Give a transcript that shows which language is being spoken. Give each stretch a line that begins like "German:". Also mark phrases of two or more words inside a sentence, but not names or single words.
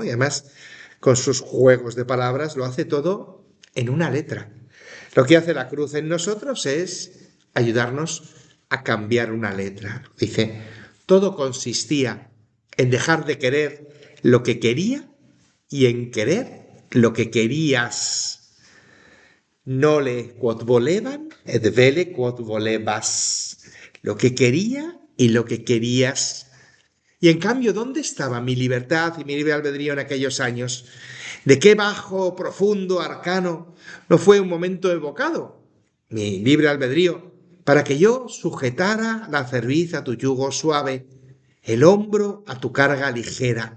Spanish: Y además, con sus juegos de palabras, lo hace todo en una letra. Lo que hace la cruz en nosotros es ayudarnos a cambiar una letra. Dice, todo consistía en dejar de querer lo que quería y en querer lo que querías.
Latin: Nole quod voleban, et vele quod volebas.
Spanish: Lo que quería y lo que querías. Y en cambio, ¿dónde estaba mi libertad y mi libre albedrío en aquellos años? ¿De qué bajo, profundo, arcano no fue un momento evocado mi libre albedrío para que yo sujetara la cerviz a tu yugo suave, el hombro a tu carga ligera?